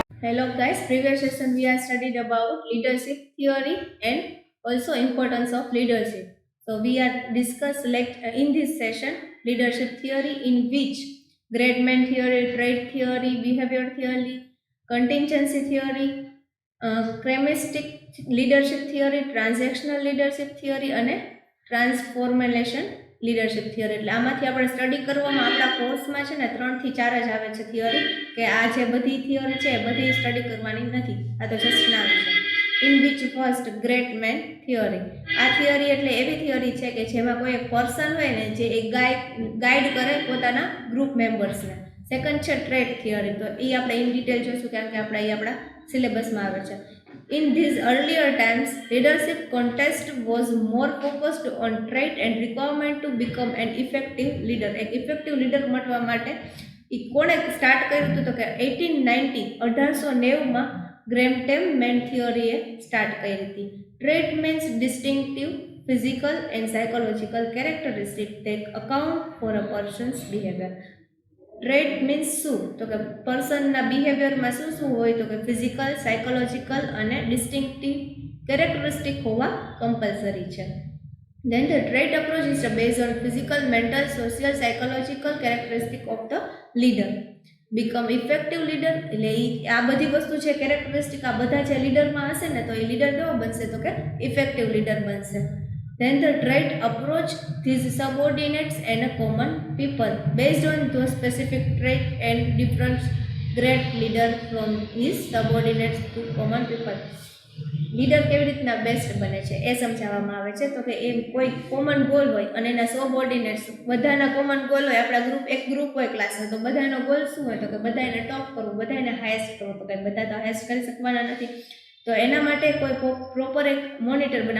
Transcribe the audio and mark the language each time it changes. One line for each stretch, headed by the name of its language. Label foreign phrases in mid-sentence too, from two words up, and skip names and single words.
English: Hello guys, previous session we have studied about leadership theory and also importance of leadership. So we are discuss in this session leadership theory in which great man theory, trait theory, behavior theory, contingency theory, cremistic leadership theory, transactional leadership theory અને transformation leadership theory.
Gujarati: એટલે આમાંથી આપણે સ્ટડી કરવામાં આપણા કોર્સમાં છે ને 3 થી 4 જ આવે છે થિયરી, કે આ જે બધી થિયરી છે એ બધી સ્ટડી કરવાની નથી, આ તો જસ્ટ નામ છે.
English: in which first great man theory.
Gujarati: આ થિયરી એટલે એવી થિયરી છે કે જેમાં કોઈ એક પર્સન હોય ને જે એક ગાઈડ કરે પોતાના
English: group members.
Gujarati: સેકન્ડ છે
English: trait theory,
Gujarati: તો એ આપણે
English: in detail
Gujarati: જોઈશું કારણ કે આપણે એ આપણા સિલેબસમાં આવે છે.
English: In these earlier times, leadership contest was more focused on trait and requirement to become an effective leader.
Gujarati: એક
English: effective leader
Gujarati: મળવા માટે એ કોણે સ્ટાર્ટ કર્યું હતું તો કે 1890 ગ્રેમટેમ
English: man theory
Gujarati: સ્ટાર્ટ કરી હતી.
English: trait means distinctive physical and psychological characteristic take account for a person's behavior. trait means
Gujarati: શું તો કે પર્સનના બિહેવિયરમાં શું શું હોય તો કે ફિઝિકલ, સાયકોલોજીકલ અને
English: distinctive characteristic
Gujarati: હોવા કમ્પલસરી છે.
English: Then the trait approach is based on physical, mental, social, psychological characteristic of the leader. Become effective leader
Gujarati: એટલે આ બધી વસ્તુ છે કેરેક્ટરિસ્ટિક, આ બધા જે લીડરમાં હશે ને તો એ લીડર કેવો બનશે તો કે
English: effective leader
Gujarati: બનશે.
English: Then the trait approach these subordinates and a common people based on those specific trait and different great leader from his subordinates to common people.
Gujarati: લીડર કેવી રીતના બેસ્ટ બને છે એ સમજાવવામાં આવે છે. તો કે એ કોઈ
English: common goal
Gujarati: હોય અને એના સબઓર્ડિનેટ્સ બધાના
English: common goal
Gujarati: હોય. આપણા એક ગ્રુપ હોય ક્લાસમાં, તો બધાનો ગોલ શું હોય તો કે બધાને ટોપ કરવું, બધાને હાઈએસ્ટ કરવું. તો કે બધા તો હાઈએસ્ટ કરી શકવાના નથી, તો એના માટે કોઈ પ્રોપર એક મોનિટર બને.